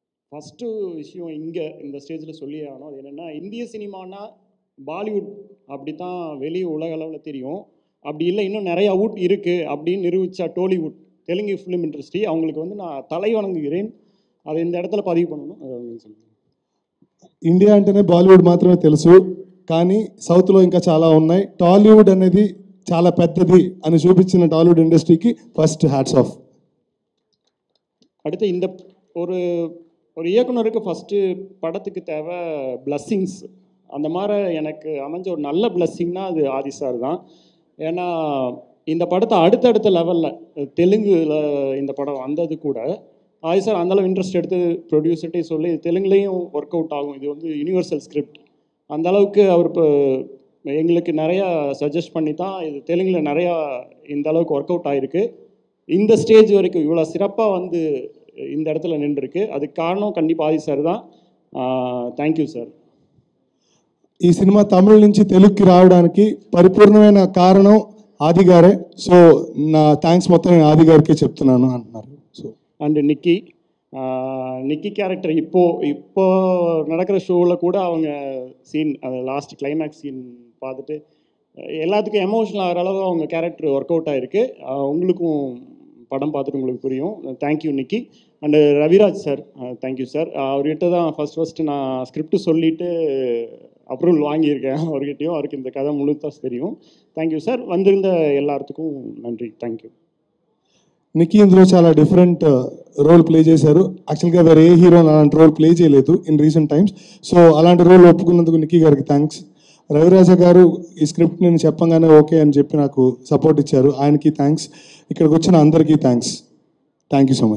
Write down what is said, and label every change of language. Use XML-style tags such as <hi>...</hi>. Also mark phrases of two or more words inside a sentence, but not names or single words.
<ta>ஃபஸ்ட்டு விஷயம் இங்கே இந்த ஸ்டேஜில் சொல்லியே ஆகணும். அது என்னென்னா, இந்திய சினிமானா பாலிவுட் அப்படி தான் வெளியே உலக அளவில் தெரியும். அப்படி இல்லை, இன்னும் நிறையா வுட் இருக்குது அப்படின்னு நிரூபித்தா டோலிவுட், தெலுங்கு</ta> <en>film industry.</en> <ta>அவங்களுக்கு வந்து நான் தலை வணங்குகிறேன். அதை இந்த இடத்துல பதிவு பண்ணணும்.</ta> <te>ఇండియా అంటేనే బాలీవుడ్ మాత్రమే తెలుసు, కానీ సౌత్లో ఇంకా చాలా ఉన్నాయి. టాలీవుడ్ అనేది చాలా పెద్దది అని చూపించిన టాలీవుడ్ ఇండస్ట్రీకి</te> <en>first hats off.</en> <ta>அடுத்து இந்த ஒரு ஒரு இயக்குனருக்கு ஃபஸ்ட்டு படத்துக்கு தேவை பிளஸ்ஸிங்ஸ். அந்த மாதிரி எனக்கு அமைஞ்ச ஒரு நல்ல பிளஸ்ஸிங்னா அது ஆதி சார் தான். ஏன்னா இந்த படத்தை அடுத்தடுத்த லெவலில் தெலுங்குல இந்த படம் வந்தது கூட ஆதி சார் அந்தளவு இன்ட்ரெஸ்ட் எடுத்து ப்ரொடியூசர்கிட்டே சொல்லி தெலுங்குலேயும்</ta> <en>work out</en> <ta>ஆகும், இது வந்து</ta> <en>universal script,</en> <ta>அந்தளவுக்கு அவர் இப்போ எங்களுக்கு நிறையா சஜஸ்ட் பண்ணி தான் இது தெலுங்கில் நிறையா இந்த அளவுக்கு</ta> <en>work out</en> <ta>ஆகிருக்கு. இந்த ஸ்டேஜ் வரைக்கும் இவ்வளோ சிறப்பாக வந்து இந்த இடத்துல நின்றுருக்கு. அதுக்கு காரணம் கண்டிப்பாக ஆதி சார் தான்.</ta> <en>thank you sir.</en> <te>ఈ సినిమా తమిళ నుంచి తెలుగుకి రావడానికి పరిపూర్ణమైన కారణం ఆది గారే. సో నా థ్యాంక్స్ మొత్తం నేను ఆది గారికి చెప్తున్నాను అంటున్నారు. సో</te> <ta>అండ్ நிக்கி கேரக்டர் இப்போ நடக்கிற ஷோவில் கூட அவங்க சீன், அது</ta> <en>last climax scene</en> <ta>பார்த்துட்டு எல்லாத்துக்கும் எமோஷனல் ஆகிற அளவு அவங்க கேரக்டர்</ta> <en>work out</en> <ta>ஆகிருக்கு. உங்களுக்கும் படம் பார்த்துட்டு உங்களுக்கு புரியும். தேங்க்யூ நிக்கி. அண்டு ரவிராஜ் சார்,</ta> <en>thank you sir.</en> <ta>அவர்கிட்ட தான் ஃபஸ்ட்டு நான் ஸ்கிரிப்ட் சொல்லிவிட்டு அப்ரூவல் வாங்கியிருக்கேன் அவர்கிட்டையும். அவருக்கு இந்த கதை முழுத்தாக தெரியும்.</ta> <en>thank you sir.</en> <ta>வந்திருந்த எல்லாத்துக்கும் நன்றி. தேங்க்யூ.</ta> <te>నిక్కీ ఇందులో చాలా</te> <en>different role play</en> <te>చేశారు. యాక్చువల్గా వేరే ఏ హీరో అలాంటి</te> <en>role play</en> <te>చేయలేదు</te> <en>in recent times.</en> <te>సో అలాంటి రోల్ ఒప్పుకున్నందుకు నిక్కీ గారికి థ్యాంక్స్. రవిరాజ గారు ఈ స్క్రిప్ట్ నేను చెప్పగానే ఓకే అని చెప్పి నాకు సపోర్ట్ ఇచ్చారు, ఆయనకి థ్యాంక్స్. ఇక్కడికి వచ్చిన అందరికీ థ్యాంక్స్.</te> <en>thank you so much.</en>